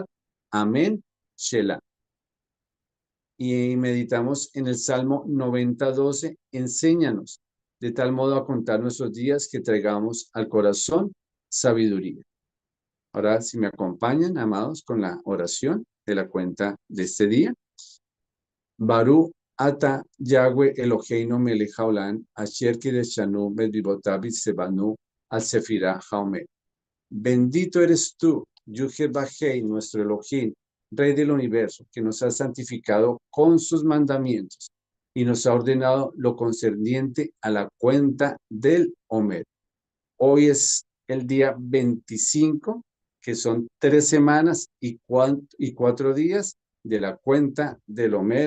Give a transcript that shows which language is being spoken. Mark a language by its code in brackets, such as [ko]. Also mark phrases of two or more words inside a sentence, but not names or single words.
[es] Amén. Shelah. Y meditamos en el Salmo 90:12. Enséñanos de tal modo a contar nuestros días que traigamos al corazón sabiduría. Ahora, si me acompañan, amados, con la oración de la cuenta de este día. [he] ברוך אתה יהוה אלוהינו מלך העולם, אשר קדשנו במצוותיו וצונו על ספירת העומר. [es] Bendito eres tú, Yud-Heh-Vah-Hei, nuestro Elohim, Rey del universo, que nos ha santificado con sus mandamientos y nos ha ordenado lo concerniente a la cuenta del Omer. Hoy es el día 25, que son 3 semanas y 4 días de la cuenta del Omer.